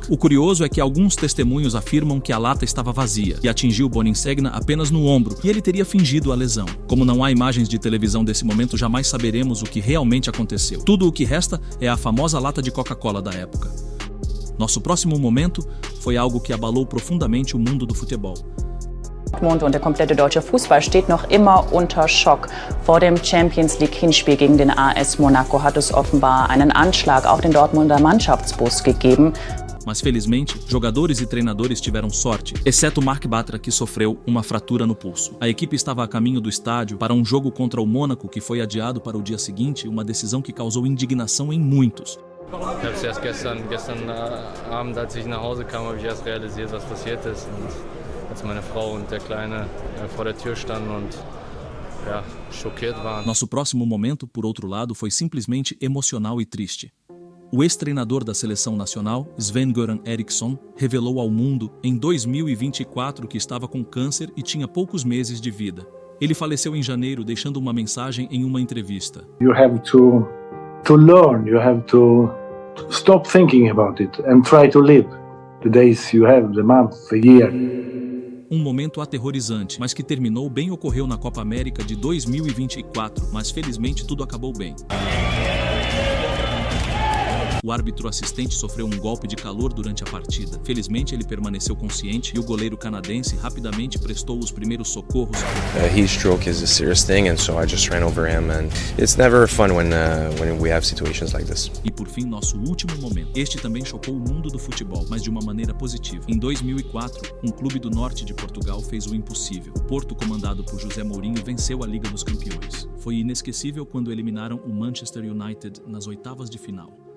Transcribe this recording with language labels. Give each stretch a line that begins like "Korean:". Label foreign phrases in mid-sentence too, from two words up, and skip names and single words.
Portuguese: O curioso é que alguns testemunhos afirmam que a lata estava vazia e atingiu Boninsegna apenas no ombro, e ele teria fingido a lesão. Como não há imagens de televisão desse momento, jamais saberemos o que realmente aconteceu. Tudo o que resta é a famosa lata de Coca-Cola da época. Nosso próximo momento foi algo que abalou profundamente o mundo do futebol.
German: Dortmund und der komplette deutsche Fußball steht noch immer unter Schock. Vor dem Champions League Hinspiel gegen den AS Monaco hat es offenbar einen Anschlag auf den Dortmunder Mannschaftsbus gegeben.
Portuguese: Mas felizmente, jogadores e treinadores tiveram sorte, exceto Marc Bartra, que sofreu uma fratura no pulso. A equipe estava a caminho do estádio para um jogo contra o Mônaco que foi adiado para o dia seguinte, uma decisão que causou indignação em muitos.
German: Ich habe es erst gestern Abend, als ich nach Hause kam, habe ich erst realisiert, was passiert ist. Und als meine Frau und der Kleine vor der Tür standen und schockiert waren.
Portuguese: Nosso próximo momento, por outro lado, foi simplesmente emocional e triste. O ex-treinador da seleção nacional, Sven-Göran Eriksson, revelou ao mundo em 2024 que estava com câncer e tinha poucos meses de vida. Ele faleceu em janeiro, deixando uma mensagem em uma entrevista.
English: You have to learn, you have to stop thinking about it and try to live the days you have, the month, the year.
Portuguese: Um momento aterrorizante, mas que terminou bem, ocorreu na Copa América de 2024, mas felizmente tudo acabou bem. O árbitro assistente sofreu um golpe de calor durante a partida. Felizmente, ele permaneceu consciente e o goleiro canadense rapidamente prestou os primeiros socorros.
English: Heat stroke is a serious thing, and so I just ran over him, and it's never fun when we have situations like this.
Portuguese: E por fim, nosso último momento. Este também chocou o mundo do futebol, mas de uma maneira positiva. Em 2004, um clube do norte de Portugal fez o impossível. O Porto, comandado por José Mourinho, venceu a Liga dos Campeões. Foi inesquecível quando eliminaram o Manchester United nas oitavas de final.